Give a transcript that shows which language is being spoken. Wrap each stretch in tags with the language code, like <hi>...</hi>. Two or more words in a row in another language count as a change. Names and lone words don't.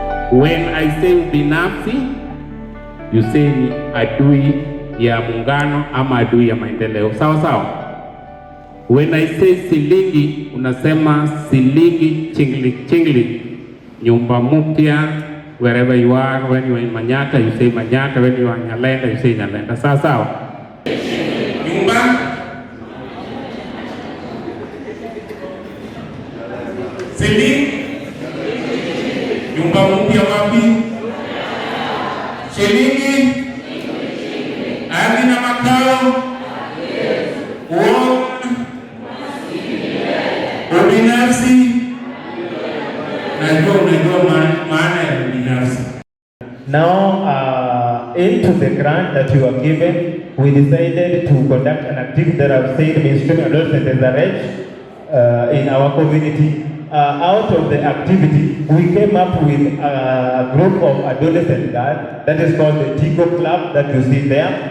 <en>When I say</en> <sw>ubinafsi,</sw> <en>you say</en> <sw>ni adui ya muungano ama adui ya maendeleo. Sawa sawa.</sw> <en>When I say</en> <sw>silingi, unasema silingi chingli. Nyumba mpya,</sw> <en>wherever you are. When you are in Manyata, you say Manyata. When you are in Nyalenda, you say Nyalenda.</en> <sw>Sawa sawa. Nyumba silingi. Nyumba mpya wapi? Shilingi. Ardhi na makao. Ubinafsi. Unajua maana ya ubinafsi.</sw> <en>Now, into the grant that you are given, we decided to conduct an activity that I've said mainstream adolescent as a rate in our community. Out of the activity, we came up with a group of adolescent girls that is called the Tigo Club that you see there.</en>